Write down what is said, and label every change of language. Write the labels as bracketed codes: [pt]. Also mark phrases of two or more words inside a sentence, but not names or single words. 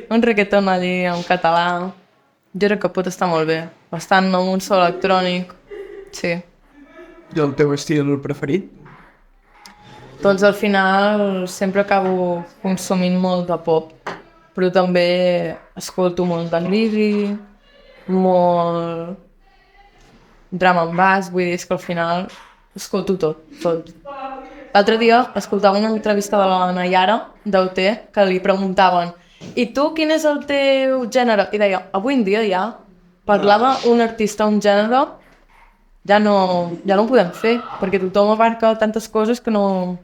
[ca] Un reggaeton allí en català, jo crec que pot estar molt bé, bastant amb un so electrònic, sí. I el teu estil preferit? Doncs al final sempre acabo consumint molt de pop, però també escolto molt de reggae, molt [en] drum and bass, [ca] vull dir, és que al final escolto tot. L'altre dia escoltava una entrevista de la Nayara, d'OT, que li preguntaven i tu quin és el teu gènere? I deia, avui en dia ja parlava un artista, un gènere, ja no ho podem fer, perquè tothom abarca tantes coses que no...